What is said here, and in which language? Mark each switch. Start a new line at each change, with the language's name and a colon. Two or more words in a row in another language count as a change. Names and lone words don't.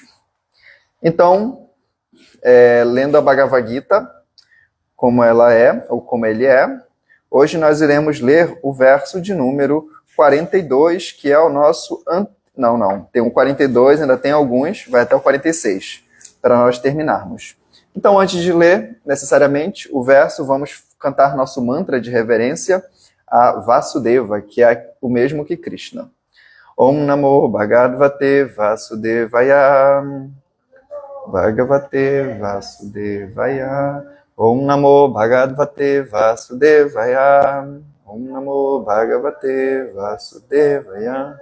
Portuguese: Então, lendo a Bhagavad Gita, como ela é, ou como ele é, hoje nós iremos ler o verso de número 42, que é o nosso... Não, tem o 42, ainda tem alguns, vai até o 46, para nós terminarmos. Então, antes de ler, necessariamente, o verso, vamos cantar nosso mantra de reverência a Vasudeva, que é o mesmo que Krishna.
Sanskrit: Om Namo Bhagavate Vasudevaya. Bhagavate Vasudevaya. Om Namo Bhagavate Vasudevaya. Om Namo Bhagavate Vasudevaya.